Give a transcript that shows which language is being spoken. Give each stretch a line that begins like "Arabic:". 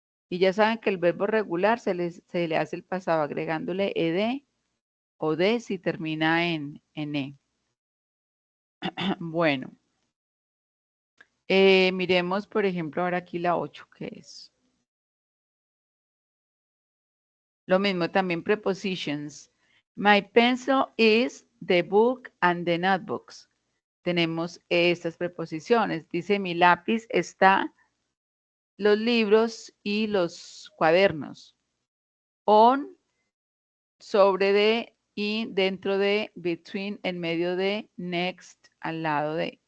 Spanish: Y ya saben que el verbo regular se le hace el pasado agregándole ed o de si termina en e. Bueno, miremos por ejemplo ahora aquí la 8, que es lo mismo, también prepositions.
English: My pencil is the book and the notebooks.
Spanish: Tenemos estas preposiciones. Dice mi lápiz está los libros y los cuadernos. On, sobre de, y dentro de, between, en medio de, next, al lado de.